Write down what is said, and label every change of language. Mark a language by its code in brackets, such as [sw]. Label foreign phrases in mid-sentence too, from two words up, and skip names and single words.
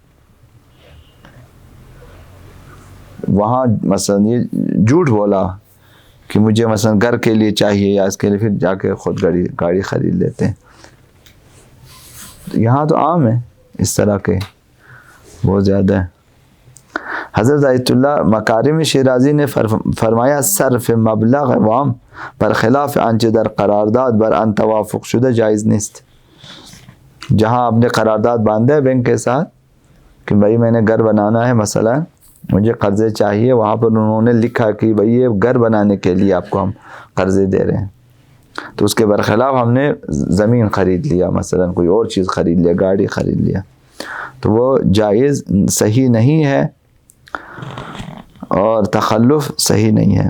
[ur] وہاں مثلا یہ جھوٹ بولا کہ مجھے مثلا گھر کے لیے چاہیے یا اس کے لیے، پھر جا کے خود گاڑی خرید لیتے ہیں۔ یہاں تو عام ہے اس طرح کے، بہت زیادہ ہے۔ حضرت آیت اللہ مکارم شیرازی نے فرمایا [fa] صرف مبلغ عوام برخلاف آنچه در قرارداد بر ان توافق شده جائز نیست۔ [ur] جہاں آپ نے قرارداد باندھا ہے بینک کے ساتھ کہ بھائی میں نے گھر بنانا ہے، مثلا مجھے قرضے چاہیے، وہاں پر انہوں نے لکھا کہ بھئی یہ گھر بنانے کے لیے آپ کو ہم قرضے دے رہے ہیں، تو اس کے برخلاف ہم نے زمین خرید لیا، مثلا کوئی اور چیز خرید لیا، گاڑی خرید لیا، تو وہ جائز صحیح نہیں ہے اور تخلف صحیح نہیں ہے۔